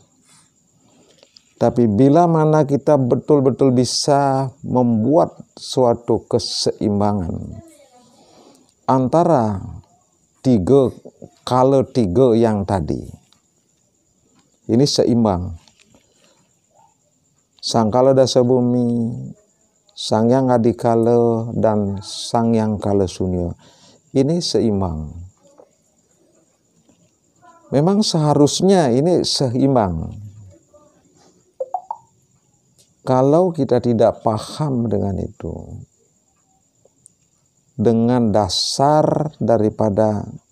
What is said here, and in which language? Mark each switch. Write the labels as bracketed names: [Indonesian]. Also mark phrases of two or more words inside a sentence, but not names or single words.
[Indonesian] Tapi bila mana kita betul-betul bisa membuat suatu keseimbangan antara tiga yang tadi, ini seimbang. Sangkala dasa bumi, Sangyang Adikala, dan Sangyang Kala Sunyo, ini seimbang. Memang seharusnya ini seimbang. Kalau kita tidak paham dengan itu, dengan dasar daripada